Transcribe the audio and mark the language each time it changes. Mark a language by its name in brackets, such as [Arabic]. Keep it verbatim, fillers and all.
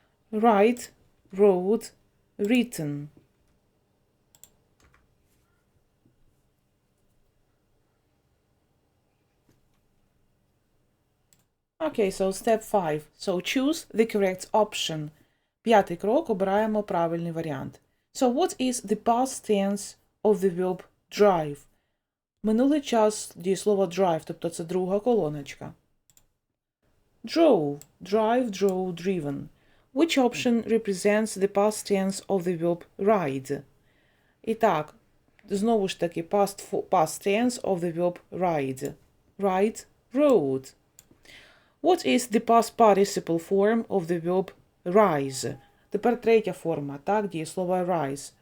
[English] Write, wrote, written. Okay, so step five. So choose the correct option. [Ukrainian] П'ятий крок, обираємо правильний варіант. [English] So what is the past tense of the verb drive? [Ukrainian] Минулий час дієслова drive, тобто це друга колоночка. [English] Drove, drive, drove, driven. Which option represents the past tense of the verb ride? [Ukrainian] І так, знову ж таки, [English] past, fo- past tense of the verb ride. Ride, rode. What is the past participle form of the verb rise? [Ukrainian] Тепер третя форма, так, дієслово rise.